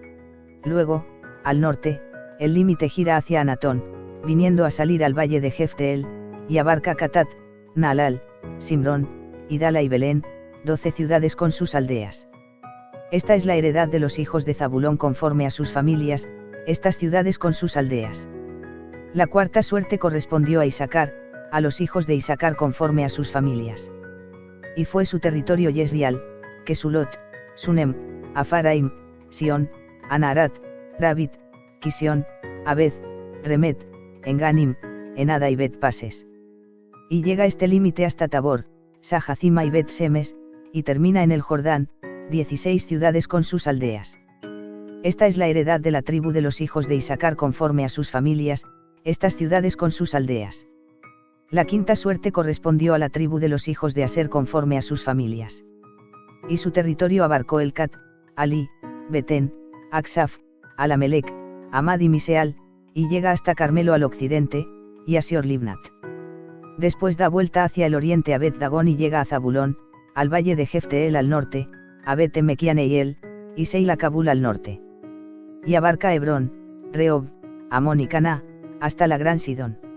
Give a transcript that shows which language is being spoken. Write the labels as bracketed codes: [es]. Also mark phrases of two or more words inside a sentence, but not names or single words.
[es] Luego, al norte, el límite gira hacia Anatón, viniendo a salir al valle de Jefteel, y abarca Catat, Naalal, Simrón, Idala y Belén, 12 ciudades con sus aldeas. Esta es la heredad de los hijos de Zabulón conforme a sus familias, estas ciudades con sus aldeas. La cuarta suerte correspondió a Isacar, a los hijos de Isacar conforme a sus familias. Y fue su territorio Yesrial, Kesulot, Sunem, Afaraim, Sion, Anaharat, Rabit, Kisión, Abed, Remet, Enganim, Enada y Bet-Pases. Y llega este límite hasta Tabor, Sajacima y Bet-Semes, y termina en el Jordán, 16 ciudades con sus aldeas. Esta es la heredad de la tribu de los hijos de Isacar conforme a sus familias, estas ciudades con sus aldeas. La quinta suerte correspondió a la tribu de los hijos de Aser conforme a sus familias. Y su territorio abarcó Elcat, Ali, Betén, Aksaf, Alamelec, Amad y Miseal, y llega hasta Carmelo al occidente, y a Sior-Libnat. Después da vuelta hacia el oriente a Bet-Dagón y llega a Zabulón, al valle de Jefteel al norte, a Bet-Emequianeiel, y Seila Kabul al norte. Y abarca Hebrón, Rehob, Amón y Caná, hasta la gran Sidón.